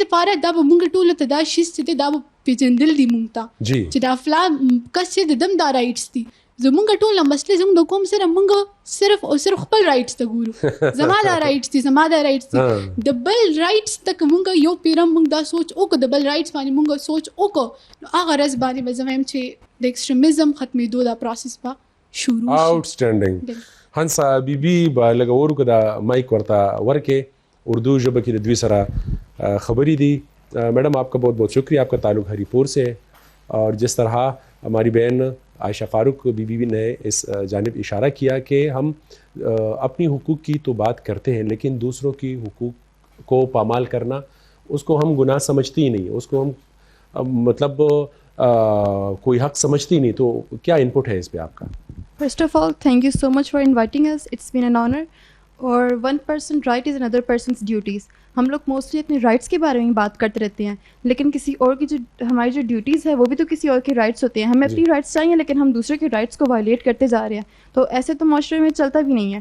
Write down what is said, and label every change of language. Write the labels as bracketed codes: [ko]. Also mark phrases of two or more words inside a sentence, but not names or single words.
[ps] لپاره دا به موږ ټولو ته دا شیز چې دی دا به پېژندل دي موږ ته چې دا فلا کس چې د دم دا رایټس دي زمونږ ټول مسلې زموږ د قوم سره موږ صرف او صرف خپل رایټس ته ګورو زما دا رایټس دي زما دا رایټس دي د بل رایټس ته که موږ یو پیرم موږ دا سوچ وکړو د بل رایټس باندې موږ سوچ وکړو نو هغه ورځ باندې به زه وایم چې د ایکسټریمزم ختمېدو دا پروسس به شروع شي. آوټسټینډینګ. هنسا بیبي به لږ ورکو دا مایک ورته ورکې اردو ژبه کې د دوی سره خبرې دي. [ur] میڈم آپ کا بہت بہت شکریہ, آپ کا تعلق ہری پور سے ہے اور جس طرح ہماری بہن عائشہ فاروق بی بی نے اس جانب اشارہ کیا کہ ہم اپنی حقوق کی تو بات کرتے ہیں لیکن دوسروں کی حقوق کو پامال کرنا اس کو ہم گناہ سمجھتے ہی نہیں, اس کو ہم مطلب کوئی حق سمجھتے ہی نہیں. تو کیا ان پٹ ہے اس پہ آپ کا؟ [en] first of all thank you so much for inviting us, it's been an honor. اور one person right is other person's duties. [ur] ہم لوگ موسٹلی اپنے رائٹس کے بارے میں بات کرتے رہتے ہیں لیکن کسی اور کی جو ہماری جو ڈیوٹیز ہے وہ بھی تو کسی اور کے رائٹس ہوتے ہیں. ہمیں اپنی رائٹس چاہیے لیکن ہم دوسرے کے رائٹس کو وائلیٹ کرتے جا رہے ہیں, تو ایسے تو معاشرے میں چلتا بھی نہیں ہے.